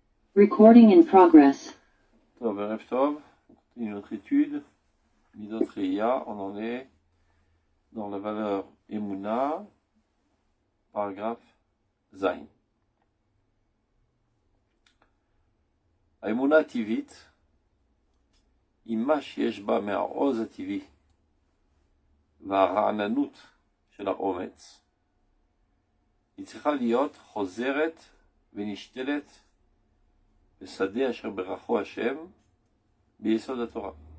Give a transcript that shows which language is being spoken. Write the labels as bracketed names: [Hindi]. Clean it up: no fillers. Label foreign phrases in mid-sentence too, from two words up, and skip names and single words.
[English] Recording in progress. [Hebrew] טוב, ערב טוב, [French] on continue notre étude. [Hebrew] מידות ראיה, [French] on en est dans la valeur Emouna, paragraphe Zain. [Hebrew] האמונה הטבעית, עם מה שיש בה מהעוז הטבעי והרעננות של האומץ, היא צריכה להיות חוזרת ונשתלת בשדה אשר ברכו השם ביסוד התורה.